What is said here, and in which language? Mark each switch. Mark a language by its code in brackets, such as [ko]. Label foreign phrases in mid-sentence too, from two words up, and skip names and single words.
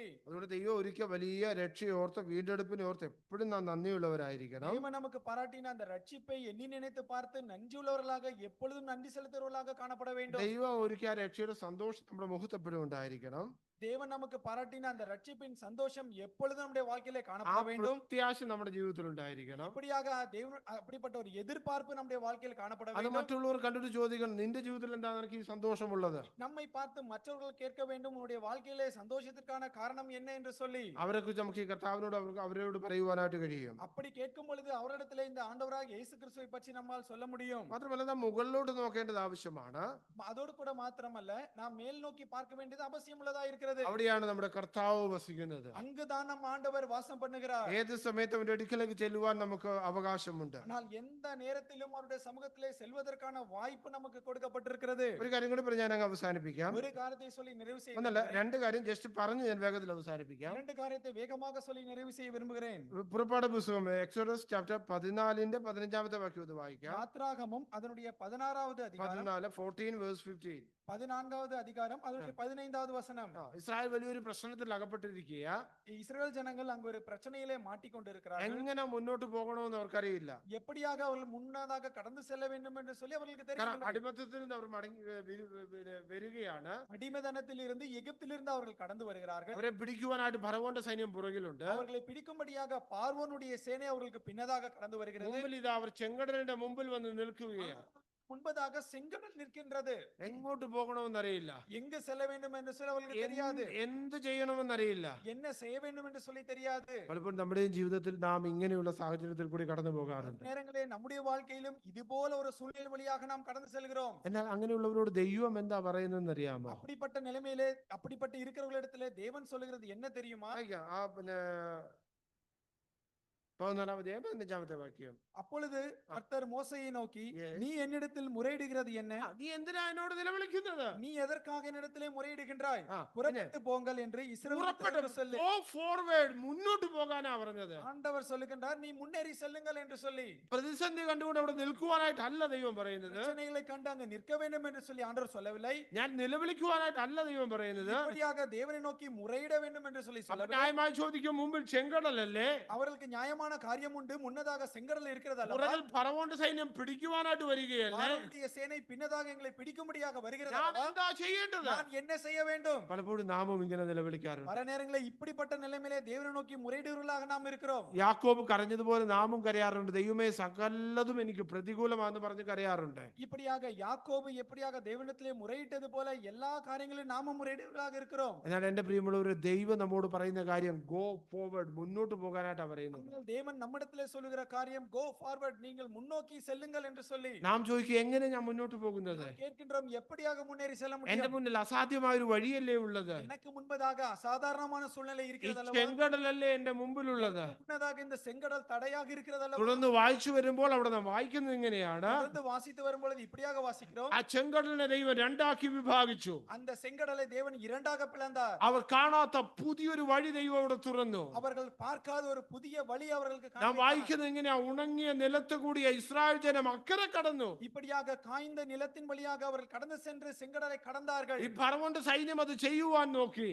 [ml] അതുകൊണ്ട് ദൈവം ഒരിക്കൽ വലിയ രക്ഷയോർത്ത് വീണ്ടെടുപ്പിനെ ഓർത്ത് എപ്പോഴും നാം നന്ദിയുള്ളവരായിരിക്കണം. [ta] தேவன் நமக்கு பாராட்டின அந்த ரட்சிப்பை எண்ணி நினைத்து பார்த்து நன்றியுள்ளவர்களாக எப்பொழுதும் நன்றி செலுத்துவர்களாக காணப்பட வேண்டும். [ml] ദൈവം ഒരിക്കൽ രക്ഷയുടെ സന്തോഷം നമ്മുടെ മുഖത്ത് എപ്പോഴും ഉണ്ടായിരിക്കണം. [ta] தேவன் நமக்கு பாராட்டின அந்த ரட்சிப்பின் சந்தோஷம் எப்பொழுதும் நம்முடைய வாழ்க்கையிலே [ml] ആ [ta] காணப்பட வேண்டும். [ml] പ്രത്യാശ നമ്മുടെ ജീവിതത്തിൽ ഉണ്ടായിരിക്കണം. [ta] இப்படியாக தேவன் அப்படிப்பட்ட ஒரு எதிர்பார்ப்பு நம்முடைய வாழ்க்கையில் காணப்பட [ml] അത് [ta] வேண்டும். [ml] മറ്റുള്ളവർ കണ്ടിട്ട് ചോദിക്കണം, നിന്റെ ജീവിതത്തിൽ എന്താണ് നിനക്ക് ഈ സന്തോഷമുള്ളത്? [ta] நம்மை பார்த்து மற்றவர்கள் கேட்க வேண்டும், உன்னுடைய வாழ்க்கையிலே சந்தோஷத்திற்கான காரணம் என்ன என்று சொல்லி. [ml] അവരെ കുറിച്ച് നമുക്ക് ഈ കർത്താവിനോട് അവരോട് പറയുവാനായിട്ട് കഴിയും. [ta] அப்படி கேட்கும் பொழுது அவரிடத்திலே இந்த ஆண்டவராக இயேசு கிறிஸ்துவை பற்றி நம்மால் சொல்ல முடியும். [ml] മാത്രമല്ല നാം മുകളിലോട്ട് നോക്കേണ്ടത് ആവശ്യമാണ്. [ta] அதோடு கூட மாத்திரமல்ல, நாம் மேல் நோக்கி பார்க்க வேண்டியது அவசியம் உள்ளதா இருக்கிறது. [ml] അവിടെയാണ് നമ്മുടെ കർത്താവ് വസിക്കുന്നത്. [ta] அங்குதான் நம் ஆண்டவர் வாசம் பண்ணுகிறார். [ml] ഏത് സമയത്ത് അവന്റെ അടുക്കലേക്ക് ചെല്ലുവാൻ നമുക്ക് അവകാശമുണ്ട്. [ta] ஆனால் எந்த நேரத்திலும் அவருடைய சமூகத்திலே செல்வதற்கான வாய்ப்பு நமக்கு கொடுக்கப்பட்டிருக்கிறது. [ml] ഒരു കാര്യം കൂടി പറഞ്ഞ് ഞാൻ അങ്ങ് അവസാനിപ്പിക്കാം. [ta] ஒரு காரியத்தை சொல்லி நிறைவு செய்ய [ml] ഒന്നല്ല, രണ്ട് കാര്യം ജസ്റ്റ് പറഞ്ഞ് ഞാൻ വേഗത്തിൽ അവസാനിപ്പിക്കാം. [ta] இரண்டு காரியத்தை வேகமாக சொல்லி நிறைவு செய்ய விரும்புகிறேன். [ml] പുറപ്പാട് പുസ്തകം [en] Exodus chapter [ml] 14 15 വാക്യം ഇത് വായിക്കാം. [ta] யாத்ராகமம் அதனுடைய 16வது அதிகாரம் 14 14வது அதிகாரம் அதனுடைய 15வது வசனம். [ml] ഇസ്രായേൽ വലിയൊരു പ്രശ്നത്തിൽ അകപ്പെട്ടിരിക്കുക. [ta] இஸ்ரவேல் ஜனங்கள் அங்கு ஒரு பிரச்சனையிலே மாட்டிக்கொண்டிருக்கிறார்கள். [ml] എങ്ങനെ മുന്നോട്ട് പോകണമെന്ന് അവർക്കറിയില്ല. [ta] எப்படியாக அவர்கள் முன்னதாக கடந்து செல்ல வேண்டும் என்று சொல்லி அவர்களுக்கு [ml] കാരണം [ta] தெரியும். [ml] അടിമത്തത്തിൽ നിന്ന് അവർ മടങ്ങി വരികയാണ്. [ta] அடிமைதனத்தில் இருந்து எகிப்திலிருந்து அவர்கள் கடந்து வருகிறார்கள். [ml] അവരെ പിടിക്കുവാനായിട്ട് ഫറവോന്റെ സൈന്യം പുറകിലുണ്ട്. [ta] அவர்களை பிடிக்கும்படியாக பார்வோனுடைய சேனை அவர்களுக்கு பின்னதாக கடந்து வருகிறது. [ml] മുമ്പിൽ ഇതാ അവർ ചെങ്കടലിന്റെ മുമ്പിൽ വന്ന് നിൽക്കുകയാണ്. [ta] முன்பதாக செங்கடல் நிற்கின்றது. [ml] എങ്ങോട്ട് പോകണമെന്നറിയില്ല. [ta] எங்கு செல்ல வேண்டும் என்று சொல்லி அவர்களுக்கு தெரியாது. [ml] എന്ത് ചെയ്യണമെന്നറിയില്ല. [ta] என்ன செய்ய வேண்டும் என்று சொல்லி தெரியாது. [ml] പലപ്പോഴും നമ്മുടെയും ജീവിതത്തിൽ നാം ഇങ്ങനെയുള്ള സാഹചര്യത്തിൽ കൂടി കടന്നു പോകാറുണ്ട്. [ta] நேரங்களே நம்முடைய வாழ்க்கையிலும் இது போல ஒரு சூழ்நிலை வழியாக நாம் கடந்து செல்கிறோம். [ml] എന്നാൽ അങ്ങനെയുള്ളവരോട് ദൈവം എന്താ പറയുന്നതെന്ന് അറിയാമോ? [ta] அப்படிப்பட்ட நிலைமையிலே அப்படிப்பட்ட இருக்கிறவர்களிடத்திலே தேவன் சொல்லுகிறது என்ன தெரியுமா? [ml] പിന്നെ 14 വാക്യം. [ta] அப்பொழுது கர்த்தர் மோசேயை நோக்கி, Yes. நீ என்னிடத்தில் முறையிடுகிறது என்ன? [ml] നീ എന്തിനാ എന്നോട് നിലവിളിക്കുന്നത്? [ta] நீ எதற்காக என்னிடத்திலே முறையிடுகின்றாய்? [ml] പിന്നെ [ta] புறப்பட்டு போங்கள் என்று இஸ்ரவேலுக்கு சொல்லு. [en] Go forward, [ml] മുന്നോട്ട് പോകാനാ പറഞ്ഞത്. [ta] ஆண்டவர் சொல்லுகின்றார், நீ முன்னேறி செல்லுங்கள் என்று சொல்லி. [ml] പ്രതിസന്ധി കണ്ടുകൊണ്ട് അവിടെ നിൽക്കുവാനായിട്ടല്ല ദൈവം പറയുന്നത്. [ta] பிரச்சனைகளை கண்டு அங்கு நிற்க வேண்டும் என்று சொல்லி ஆண்டவர் சொல்லவில்லை. [ml] ഞാൻ നിലവിളിക്കുവാനായിട്ടല്ല ദൈവം പറയുന്നത്. [ta] இப்படியாக தேவனை நோக்கி முறையிட வேண்டும் என்று சொல்லி [ml] അപ്പൊ [ta] சொல்லவில்லை. [ml] ന്യായമായി ചോദിക്കും, മുമ്പിൽ ചെങ്കടലല്ലേ? [ta] அவர்களுக்கு நியாயமான காரியம் உண்டு, முன்னதாக செங்கடல் இருக்கிறது அல்லவா? [ml] പുറകിൽ ഫറവോന്റെ സൈന്യം പിടിക്കുവാനായിട്ട് വരികയല്ലേ? [ta] பார்வோனுடைய சேனை பின்னதாக எங்களை பிடிக்கும்படியாக வருகிறது [ml] ഞാൻ [ta] அல்லவா? [ml] എന്താ ചെയ്യേണ്ടത്? [ta] நான் என்ன செய்ய வேண்டும்? [ml] പലപ്പോഴും നാമും ഇങ്ങനെ നിലവിളിക്കാറുണ്ട്. [ta] பல நேரங்களில் இப்படிப்பட்ட நிலைமையிலே தேவனை நோக்கி முறையிடுவர்களாக நாம் இருக்கிறோம். [ml] യാക്കോബ് കരഞ്ഞതുപോലെ നാമും കരയാറുണ്ട്. ദൈവമേ, സകലതും എനിക്ക് പ്രതികൂലമാണെന്ന് പറഞ്ഞ് കരയാറുണ്ട്. [ta] இப்படியாக யாக்கோபு எப்படியாக தேவனிடத்திலே முறையிட்டது போல எல்லா காரியங்களிலும் நாமும் முறையிடுவர்களாக இருக்கிறோம். [ml] എന്നാൽ എന്റെ പ്രിയമുള്ളവർ, ദൈവം നമ്മോട് പറയുന്ന കാര്യം [en] go forward, [ml] മുന്നോട്ട് പോകാനായിട്ടാണ് പറയുന്നത്. [ta] ஆனால் தேவன் நம்மிடத்திலே சொல்லுகிற காரியம் [en] go forward, [ta] நீங்கள் முன்னோக்கி செல்லுங்கள் என்று சொல்லி. [ml] നാം ചോദിക്കും, എങ്ങനെ ഞാൻ മുന്നോട്ട് പോകുന്നത്? [ta] கேட்கின்றோம், எப்படியாக முன்னேறி செல்ல [ml] എന്റെ [ta] முடியும்? [ml] മുന്നിൽ അസാധ്യമായ ഒരു വഴിയല്ലേ ഉള്ളത്? [ta] எனக்கு முன்பதாக அசாதாரணமான சூழ்நிலை [ml] ഈ [ta] இருக்கிறது அல்லவா? [ml] ചെങ്കടലല്ലേ എന്റെ മുമ്പിലുള്ളത്? [ta] முன்னதாக இந்த செங்கடல் தடையாக இருக்கிறது அல்லவா? [ml] തുടർന്ന് വായിച്ചു വരുമ്പോൾ അവിടെ നാം വായിക്കുന്നത് ഇങ്ങനെയാണ്. [ta] தொடர்ந்து வாசித்து வரும்பொழுது இப்படியாக வாசிக்கிறோம். [ml] ആ ചെങ്കടലിനെ ദൈവം രണ്ടാക്കി വിഭാഗിച്ചു. [ta] அந்த செங்கடலை தேவன் இரண்டாக பிளந்தார். [ml] അവർ കാണാത്ത പുതിയൊരു വഴി ദൈവം അവിടെ തുറന്നു. [ta] அவர்கள் பார்க்காத ஒரு புதிய வழி அவர்களுக்கு [ml] നാം [ta] காண்பித்தார். [ml] വായിക്കുന്നത് ഇങ്ങനെയാ, ഉണങ്ങിയ നിലത്ത് കൂടിയ ഇസ്രായേൽ ജനം അക്കരെ കടന്നു. [ta] இப்படியாக காய்ந்த நிலத்தின் வழியாக அவர்கள் கடந்து சென்று செங்கடலை கடந்தார்கள். [ml] ഈ ഫറവോന്റെ സൈന്യം അത് ചെയ്യുവാൻ നോക്കി.